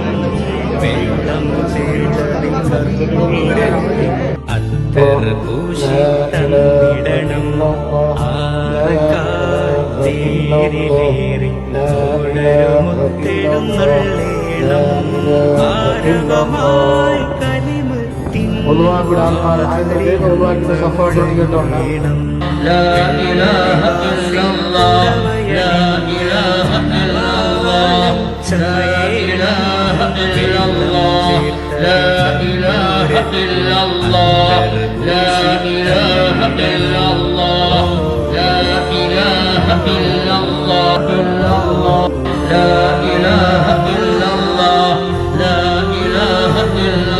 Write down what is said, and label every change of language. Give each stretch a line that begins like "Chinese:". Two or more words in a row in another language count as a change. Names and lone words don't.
Malayalam: വെള്ളം ചേർത്തതിൽ കർപ്പൂരത്തിൻ അത്തർ പൂശി തന്നിടണം. 6 കാൽ തേരിലേറി തോഴരുമൊത്തെഴുന്നള്ളേണം. ആരവമായി കലിമുത്തിൻ മാധുരിയന്ന്
Arabic: لا إله إلا الله لا إله إلا الله لا إله إلا الله لا إله إلا الله لا إله إلا الله لا إله إلا الله لا إله إلا الله لا إله إلا